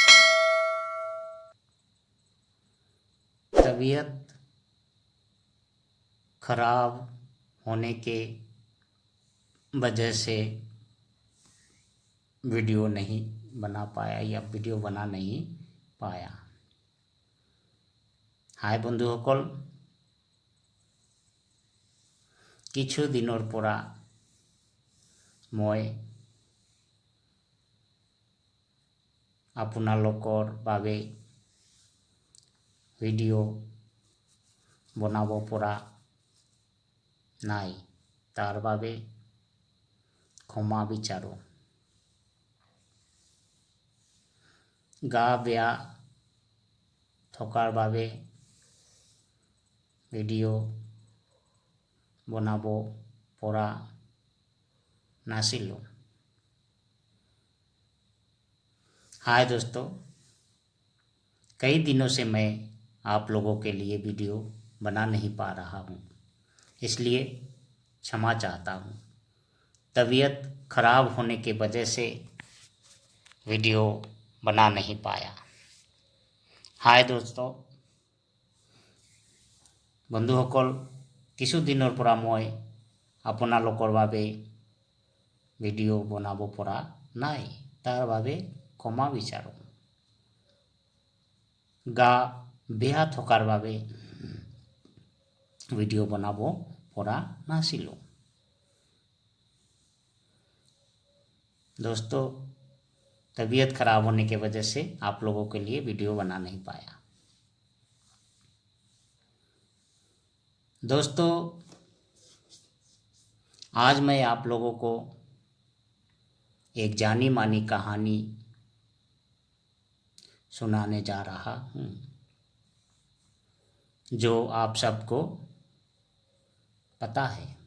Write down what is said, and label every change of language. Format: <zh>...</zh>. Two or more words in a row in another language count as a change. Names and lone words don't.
<hi>तबीयत खराब होने के वजह से वीडियो नहीं बना पाया या वीडियो बना नहीं पाया।</hi> <as>हाय বন্ধুসকল, কিছু দিনৰ পৰা মই আপোনালোকৰ বাবে ভিডিঅ' বনাব পৰা নাই, তাৰ বাবে ক্ষমা বিচাৰোঁ। গা বেয়া থকাৰ বাবে ভিডিঅ' বনাব পৰা नासिलो।</as> <hi>हाय दोस्तों, कई दिनों से मैं आप लोगों के लिए वीडियो बना नहीं पा रहा हूँ, इसलिए क्षमा चाहता हूँ। तबीयत खराब होने के वजह से वीडियो बना नहीं पाया। हाय दोस्तों,</hi> <as>বন্ধুসকল, কিছু দিনৰ পৰা মই আপোনালোকৰ বাবে ভিডিঅ' বনাব পৰা নাই, তাৰ বাবে ক্ষমা বিচাৰোঁ। গা বেয়া থকাৰ বাবে ভিডিঅ' বনাব পৰা নাছিলোঁ।</as> <hi>दोस्तों, तबीयत खराब होने के वजह से आप लोगों के लिए वीडियो बना नहीं पाया। दोस्तों, आज मैं आप लोगों को एक जानी मानी कहानी सुनाने जा रहा हूँ, जो आप सबको पता है।</hi>